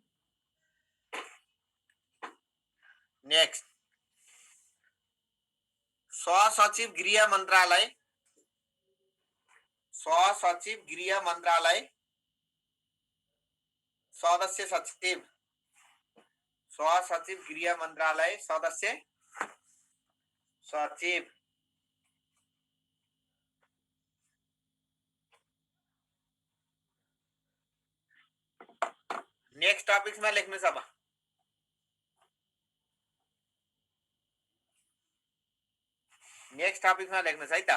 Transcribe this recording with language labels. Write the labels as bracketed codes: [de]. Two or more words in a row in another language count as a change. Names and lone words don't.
[ne] नेक्स्ट, सहसचिव गृह मन्त्रालय, सहसचिव गृह मन्त्रालय सदस्य सचिव, सहसचिव गृह मन्त्रालय सदस्य सचिव। [en] next topicsमा [ne] लेख्नुहोस्। अब [en] next topicsमा [ne] लेख्नुहोस् है त।